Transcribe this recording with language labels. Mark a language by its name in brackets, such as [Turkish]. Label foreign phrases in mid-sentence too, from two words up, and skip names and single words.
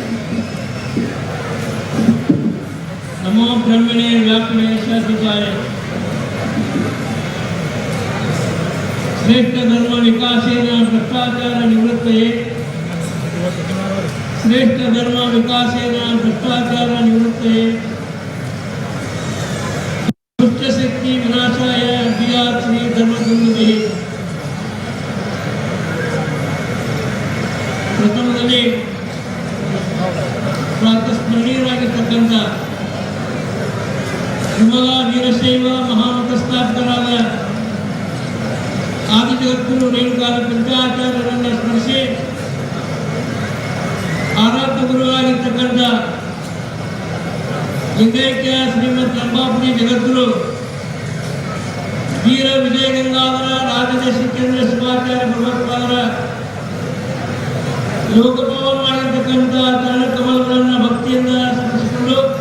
[Sanskrit] नमो ब्रह्मणे व्यापिने शाश्वताय श्रेष्ठ धर्म विकासेन भ्रष्टाचार निवृत्तये श्रेष्ठ धर्म विकासेन भ्रष्टाचार निवृत्तये दुष्ट शक्ति विनाशाय अभियात् श्री धर्मगुरुभिः. [Kannada] ಪ್ರಥಮದಲ್ಲಿ ಪ್ರಾತಸ್ಮರಣೀಯರಾಗಿರ್ತಕ್ಕಂಥ ವಿಮಲ ವೀರಶೈವ ಮಹಾಮತ ಸ್ಥಾಪಕರಾದ ಆದಿಜಗದ್ಗುರು ರೇಣುಕಾಲ ಪಂಚಾಚಾರ್ಯರನ್ನು ಸ್ಮರಿಸಿ ಆರಾಧ್ಯ ಗುರುಗಳಾಗಿರ್ತಕ್ಕಂಥ ಲಿಂಗೈಕ್ಯ ಶ್ರೀಮದ್ ರಂಭಾಪುರಿ ಜಗದ್ಗುರು ವೀರ ವಿಜಯ ಗಂಗಾಧರ ರಾಜದೇಶಿಕೇಂದ್ರ ಶಿವಾಚಾರ್ಯ ಭಗವತ್ಪಾದರ ಲೋಕಭವನವಾಗಿರ್ತಕ್ಕಂಥ ಚರಣ ಕಮಲಗಳನ್ನು ಭಕ್ತಿಯಿಂದ ಸ್ಮರಿಸಿಕೊಂಡು